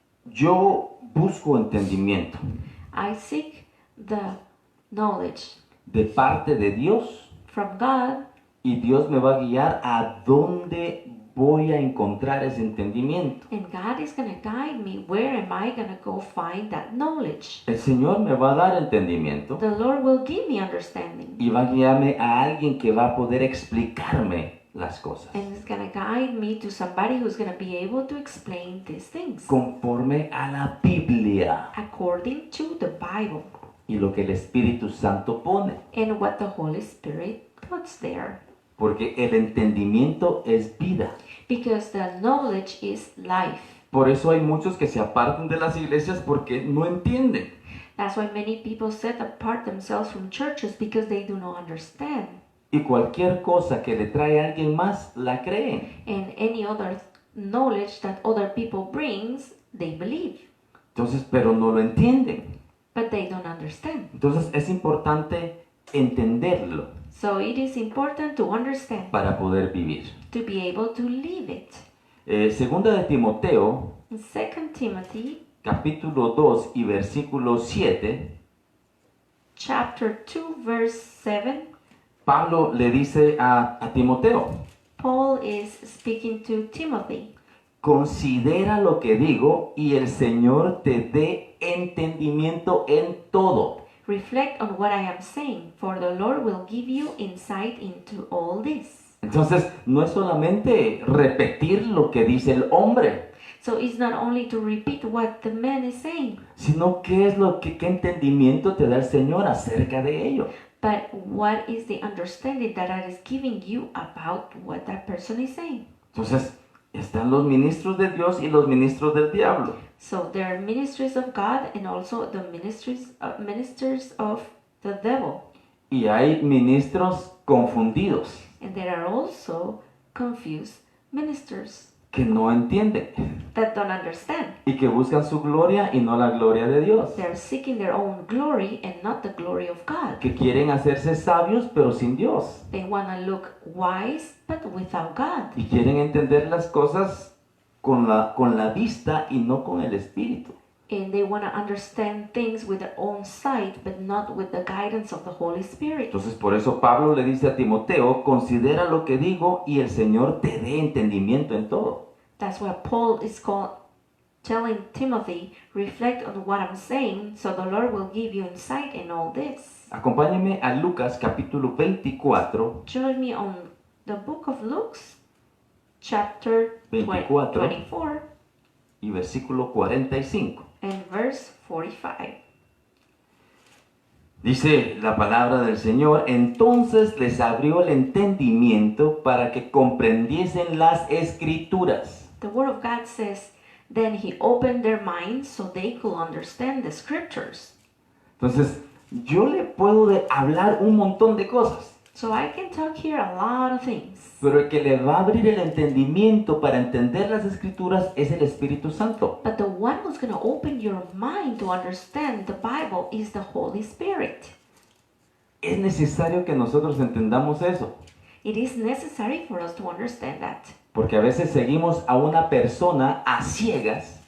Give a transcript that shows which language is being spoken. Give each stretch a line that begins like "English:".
Spanish: Yo busco entendimiento
English: I seek the knowledge
Spanish: de parte de Dios
English: from God,
Spanish: y Dios me va a guiar a dónde voy a encontrar ese entendimiento.
English: and God is going to guide me. Where am I going to go find that knowledge?
Spanish: El Señor me va a dar entendimiento
English: The Lord will give me understanding,
Spanish: y va a guiarme a alguien que va a poder explicarme las cosas
English: and it's going to guide me to somebody who's going to be able to explain these things
Spanish: conforme a la Biblia
English: according to the Bible
Spanish: y lo que el Espíritu Santo pone.
English: and what the Holy Spirit puts there.
Spanish: Porque el entendimiento es vida.
English: Because the knowledge is life.
Spanish: Por eso hay muchos que se apartan de las iglesias porque no entienden.
English: That's why many people set apart themselves from churches because they do not understand.
Spanish: Y cualquier cosa que le trae a alguien más, la creen.
English: And any other knowledge that other people brings, they believe.
Spanish: Entonces, pero no lo entienden.
English: but they don't understand.
Spanish: Entonces es importante entenderlo
English: So it is important to understand
Spanish: para poder vivir.
English: to be able to live it.
Spanish: Segunda de Timoteo,
English: In 2 Timothy
Spanish: capítulo 2 y versículo 7,
English: chapter 2 verse 7,
Spanish: Pablo le dice a Timoteo,
English: Paul is speaking to Timothy.
Spanish: considera lo que digo y el Señor te dé entendimiento en todo.
English: Reflect on what I am saying, for the Lord will give you insight into all this.
Spanish: Entonces, no es solamente repetir lo que dice el hombre,
English: So it's not only to repeat what the man is saying,
Spanish: sino qué entendimiento te da el Señor acerca de ello.
English: but what is the understanding that I is giving you about what that person is saying.
Spanish: Entonces, están los ministros de Dios y los ministros del diablo.
English: So there are ministries of God and also the ministers of the devil.
Spanish: Y hay ministros confundidos
English: And there are also confused ministers
Spanish: que no entienden
English: that don't understand.
Spanish: y que buscan su gloria y no la gloria de Dios.
English: They're seeking their own glory and not the glory of God.
Spanish: Que quieren hacerse sabios pero sin Dios.
English: They want to look wise but without God.
Spanish: Y quieren entender las cosas con la vista y no con el espíritu.
English: And they want to understand things with their own sight but not with the guidance of the Holy Spirit.
Spanish: Entonces por eso Pablo le dice a Timoteo, considera lo que digo y el Señor te dé entendimiento en todo.
English: That's why Paul is telling Timothy, reflect on what I'm saying, so the Lord will give you insight in all this.
Spanish: Acompáñeme a Lucas capítulo 24,
English: Join me on the book of Luke, chapter 24
Spanish: y versículo 45.
English: and verse 45.
Spanish: Dice la palabra del Señor, entonces les abrió el entendimiento para que comprendiesen las escrituras.
English: The word of God says, then he opened their minds so they could understand the scriptures.
Spanish: Entonces, yo le puedo hablar un montón de cosas,
English: So I can talk here a lot of things.
Spanish: pero el que le va a abrir el entendimiento para entender las escrituras es el Espíritu Santo.
English: But the one who's going to open your mind to understand the Bible is the Holy Spirit.
Spanish: Es necesario que nosotros entendamos eso,
English: It is necessary for us to understand that.
Spanish: porque a veces seguimos a una persona a ciegas